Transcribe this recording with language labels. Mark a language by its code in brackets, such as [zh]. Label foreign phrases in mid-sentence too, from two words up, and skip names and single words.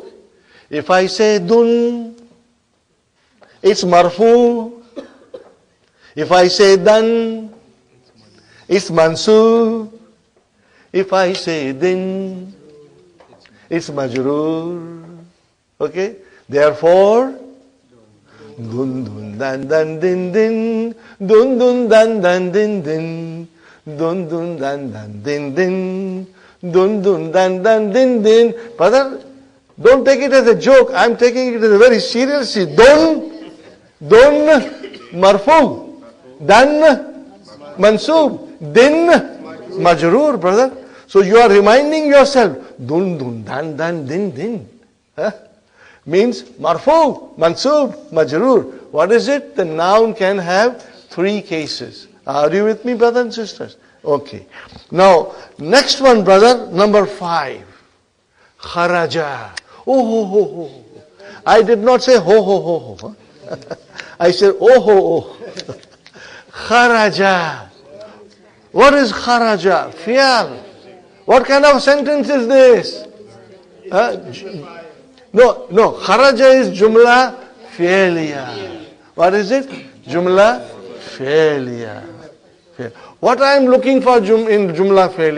[en] If I say dun, it's marfu. If I say dan, it's mansub. If I say din, it's majroor. Okay? Therefore, dun dan dan din din, dun dan dan din din, dun dan dan din din, dun dan dan din din. Brother, don't take it as a joke. I'm taking it as a very seriously. [ar] دُن مرفوع، دَن منصوب، دِن مجرور, brother. [en] So you are reminding yourself, dun dan din din. [ar] Means مرفوع، منصوب، مجرور. [en] What is it? The noun can have 3 cases. Are you with me, brothers and sisters? Okay. Now, next one, brother, number 5. Kharaja. Oh, ho, ho, ho. I did not say ho, ho, ho, ho. I said oh, ho, ho. Kharaja. What is kharaja? Fi'al. What kind of sentence is this? No. [ar] Kharaja is جملة فعلية. [en] What is it? [ar] جملة فعلية. [en] What I am looking for in [ar] جملة فعلية?